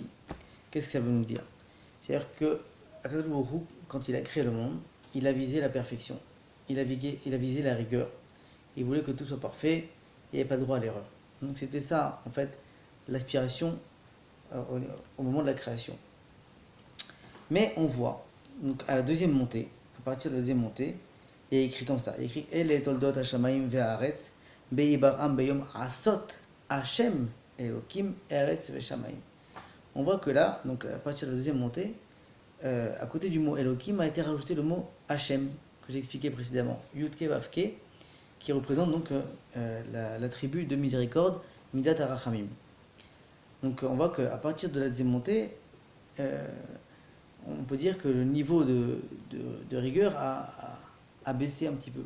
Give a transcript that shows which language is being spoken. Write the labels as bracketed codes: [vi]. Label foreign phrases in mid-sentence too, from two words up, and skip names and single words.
[fr] Qu'est-ce que ça veut nous dire? C'est-à-dire que [he] הקדוש ברוך הוא, [fr] quand il a créé le monde, il a visé la perfection, il a visé la rigueur. Il voulait que tout soit parfait, il n'y avait pas de droit à l'erreur. Donc c'était ça, en fait, l'aspiration au moment de la création. Mais on voit, donc à la deuxième montée, à partir de la deuxième montée, il y a écrit comme ça, il y a écrit [he] אלה תולדות השמים והארץ בהבראם ביום עשות השם אלוקים ארץ ושמים. [fr] On voit que là, donc à partir de la deuxième montée, à côté du mot Elokim a été rajouté le mot Hashem, que j'ai expliqué précédemment, [he] יוד קי ואו קי, [fr] qui représente donc l'attribut de miséricorde, [he] מידת הרחמים. [fr] Donc on voit qu'à partir de la deuxième montée, on peut dire que le niveau de rigueur a baissé un petit peu.